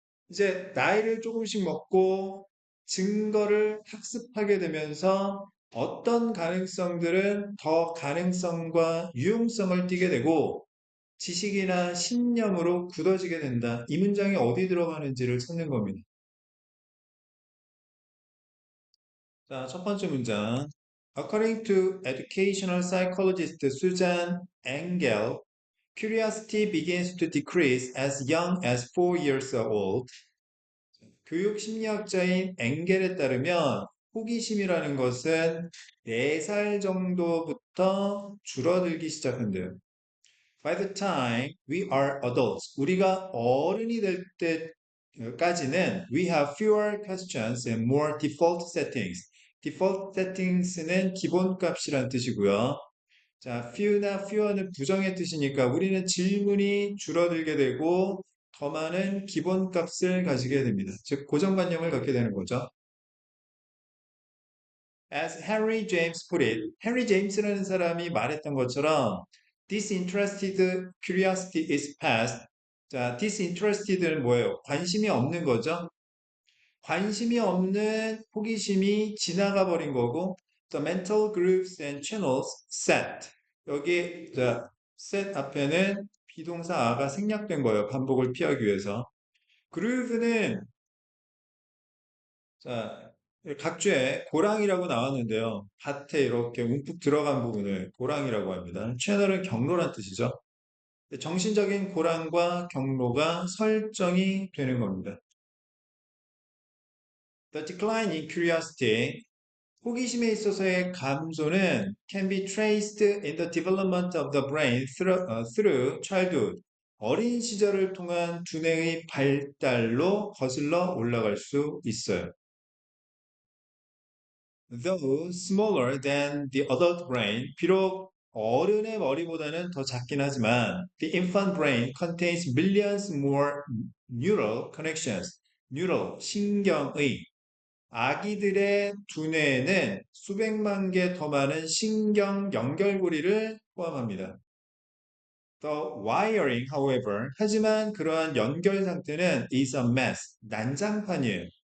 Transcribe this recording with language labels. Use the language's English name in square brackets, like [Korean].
[Korean] 이제 나이를 조금씩 먹고 증거를 학습하게 되면서 어떤 가능성들은 더 가능성과 유용성을 띠게 되고 지식이나 신념으로 굳어지게 된다. 이 문장이 어디 들어가는지를 찾는 겁니다. 자, 첫 번째 문장. [English] According to educational psychologist Susan Engel, curiosity begins to decrease as young as 4 years old. [Korean] 교육 심리학자인 엥겔에 따르면 호기심이라는 것은 4살 정도부터 줄어들기 시작한대요. [English] By the time we are adults, [Korean] 우리가 어른이 될 때까지는 [English] we have fewer questions and more default settings. [Korean] default settings는 기본값이란 뜻이고요. 자, few나 fewer는 부정의 뜻이니까 우리는 질문이 줄어들게 되고 더 많은 기본값을 가지게 됩니다. 즉, 고정관념을 갖게 되는 거죠. [English] As Henry James put it, [Korean] Henry James라는 사람이 말했던 것처럼 [English] disinterested curiosity is past. [Korean] 자, disinterested는 뭐예요? 관심이 없는 거죠. 관심이 없는 호기심이 지나가 버린 거고 [English] the mental grooves and channels set. [Korean] 여기 set 앞에는 비동사 a가 생략된 거예요. 반복을 피하기 위해서. groove는 자, 각주에 고랑이라고 나왔는데요. 밭에 이렇게 움푹 들어간 부분을 고랑이라고 합니다. 채널은 경로란 뜻이죠. 정신적인 고랑과 경로가 설정이 되는 겁니다. [English] The decline in curiosity, [Korean] 호기심에 있어서의 감소는 [English] can be traced in the development of the brain through childhood. [Korean] 어린 시절을 통한 두뇌의 발달로 거슬러 올라갈 수 있어요. [English] Though smaller than the adult brain, [Korean] 비록 어른의 머리보다는 더 작긴 하지만 [English] the infant brain contains millions more neural connections. [Korean] neural, 신경의 아기들의 두뇌에는 수백만 개 더 많은 신경 연결고리를 포함합니다. [English] The wiring, however, [Korean] 하지만 그러한 연결 상태는 [English] is a mess, [Korean] 난장판이에요.